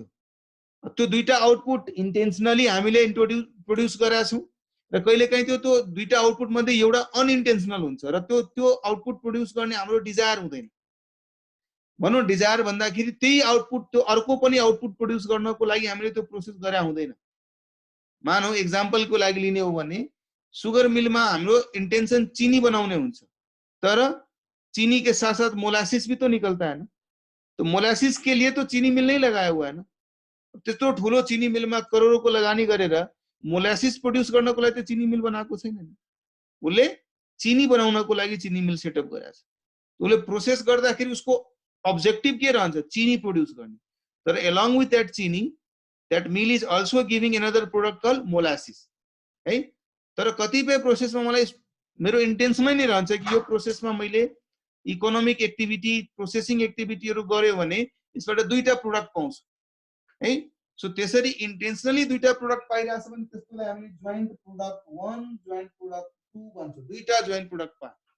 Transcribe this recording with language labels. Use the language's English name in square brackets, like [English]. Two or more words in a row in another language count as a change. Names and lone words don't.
[Nepali] त्यो दुईटा [English] output intentionally [Nepali] हामीले प्रोड्युस गरेका छौं र कहिलेकाहीँ त्यो दुईटा आउटपुट मध्ये एउटा अनइन्टेन्सनल हुन्छ र त्यो [English] output produce [Nepali] गर्ने हाम्रो डिजायर हुँदैन। भनौं डिजायर भन्दाखेरि त्यही आउटपुट त्यो अर्को पनि [English] output produce [Nepali] गर्नको लागि हामीले त्यो प्रोसेस गरे हुँदैन। मानौ एक्जाम्पलको लागि लिने हो भने सुगर मिलमा हाम्रो इन्टेन्सन चीनी बनाउने हुन्छ, [Hindi] तर चीनी के साथ साथ मोलासिस भी तो निकलता है ना, तो मोलासिस के लिए तो चीनी मिल नहीं लगाया हुआ है ना। [Nepali] त्यत्रो ठुलो चीनी मिलमा करोडौंको लगानी गरेर [English] molasses produce [Nepali] गर्नको लागि त चीनी मिल बनाएको छैन नि, उसले चीनी बनाउनको लागि चीनी मिल सेटअप गरेको छ। उसले प्रोसेस गर्दाखेरि उसको ऑब्जेक्टिव के रहन्छ, चीनी प्रोड्युस गर्ने, तर [English] along with that [Nepali] चीनी, [English] that mill is also giving another product called molasses, [Nepali] है? तर कतिपय प्रोसेसमा मलाई मेरो इन्टेन्सनै नै रहन्छ कि यो प्रोसेसमा मैले [English] economic activity, processing activities [Nepali] गर्यो भने यसबाट दुईटा प्रोडक्ट पाउँछु, है? सो त्यसरी इन्टेन्सनली दुईटा प्रोडक्ट पाइरहेछ भने त्यसलाई हामीले [English] joint product [Nepali] 1, [English] joint product [Nepali] 2 भन्छौं, दुईटा [English] joint product [Nepali] पाए।